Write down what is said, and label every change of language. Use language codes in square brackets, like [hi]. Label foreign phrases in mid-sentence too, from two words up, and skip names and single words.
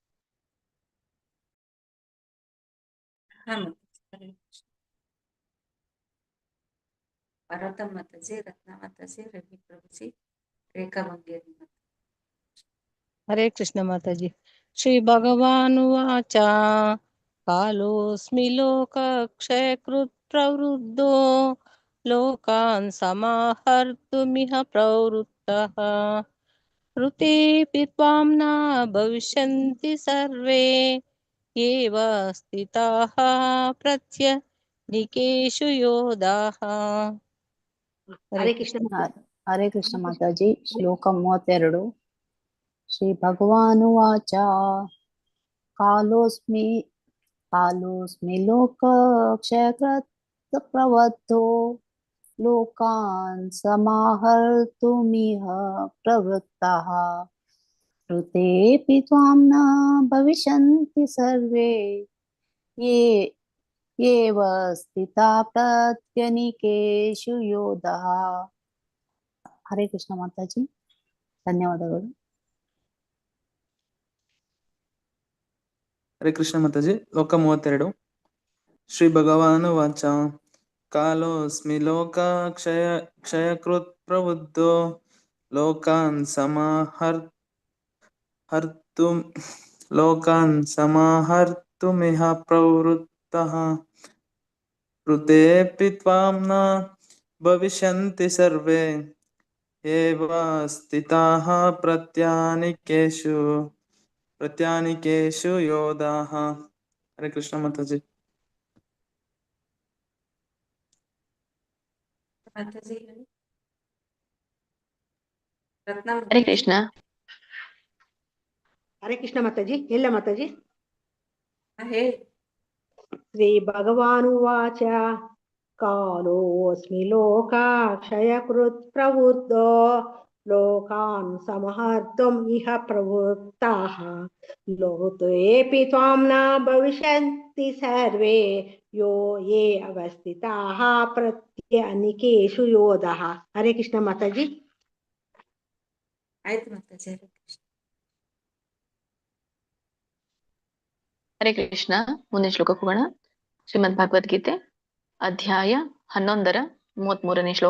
[kn] ಪಾರ್ವತಮ್ಮ ಮಾತಾಜಿ, ರತ್ನ ಮಾತಾಜಿ, ರವಿ ಪ್ರಭುಜಿ, ರೇಖಾ ಬಂಗೇರಿ ಮಾತಾಜಿ. [sa] ಹರೇ ಕೃಷ್ಣ ಮಾತಾಜಿ. ಶ್ರೀ ಭಗವಾನುವಾಚ ಕಾಲೋಸ್ಮಿ ಲೋಕಕ್ಷಯಕೃತ್ ಪ್ರವೃದ್ಧೋ ಲೋಕಾನ್ ಸಮಾಹರ್ತುಮಿಹ ಪ್ರವೃತ್ತಃ ಋತೇಪಿ ತ್ವಾಂ ನ ಭವಿಷ್ಯಂತಿ ಸರ್ವೇ ಏವ ಸ್ಥಿತಾಃ ಪ್ರತ್ಯನಿಕೇಷು ಯೋಧಾಃ. [kn] ಹರೇ ಕೃಷ್ಣ ಮಾತಾಜಿ. [sa] ಶ್ಲೋಕ 32. ಶ್ರೀ ಭಗವಾನುವಾಚ ಕಾಲೋಸ್ಮಿ ಲೋಕಕ್ಷಯಕೃತ್ ಪ್ರವೃದ್ಧೋ ಲೋಕಾನ್ ಸಮಾಹರ್ತುಮಿಹ ಪ್ರವೃತ್ತಃ ಋತೇಪಿ ತ್ವಾಂ ನ ಭವಿಷ್ಯಂತಿ ಸರ್ವೇ ಏವ ಸ್ಥಿತಾ ಪ್ರತ್ಯನಿಕೇಷು ಯೋಧಾಃ. [kn] ಹರೇ ಕೃಷ್ಣ ಮಾತಾಜಿ, ಧನ್ಯವಾದಗಳು. ಹರೇ ಕೃಷ್ಣ ಮಾತಾಜಿ. ಲೋಕ 32. [sa] ಶ್ರೀ ಭಗವಾನು ವಾಚ ಕಾಲೋಸ್ಮಿ ಕ್ಷಯಕೃತ್ ಪ್ರವೃದ್ಧೋ ಲೋಕಾನ್ ಸಮಾಹರ್ತುಮಿಹ ಪ್ರವೃತ್ತಃ ಋತೇಪಿ ತ್ವಾಂ ನ ಭವಿಷ್ಯಂತಿ ಸರ್ವೇ ಏವ ಸ್ಥಿತಾಃ ಪ್ರತ್ಯನಿಕೇಷು ಯೋಧಾಃ. [kn] ಹರೇ ಕೃಷ್ಣ ಮಾತಾಜಿ. ಹರೇ ಕೃಷ್ಣ. ಹರೇ ಕೃಷ್ಣ ಮಾತಾಜಿ. ಎಲ್ಲ ಮಾತಾಜಿ. [sa] ಶ್ರೀ ಭಗವಾನುವಾಚ ಕಾಲೋಸ್ಮಿ ಲೋಕಕ್ಷಯಕೃತ್ ಪ್ರವೃದ್ಧೋ ಲೋಕಾನ್ ಸಮಹರ್ತುಂ ಇಹ ಪ್ರವೃತ್ತಃ ಋತೇಪಿ ತ್ವಾಂ ನ ಭವಿಷ್ಯಂತಿ ಸರ್ವೇ ಯೇ ಅವಸ್ಥಿತಾಃ ಪ್ರತ್ಯನಿಕೇಷು ಯೋಧಾಃ. [kn] ಹರೇ ಕೃಷ್ಣ ಮಾತಾಜಿ. ಆಯ್ತು ಮಾತಾಜಿ. ಹರೇ ಕೃಷ್ಣ. ಹರೇ ಕೃಷ್ಣ. ಮುಂದಿನ ಶ್ಲೋಕಕ್ಕೆ ಹೋಗೋಣ. ಶ್ರೀಮದ್ ಭಗವದ್ಗೀತೆ ಅಧ್ಯಾಯ 11 33ನೇ ಶ್ಲೋಕ.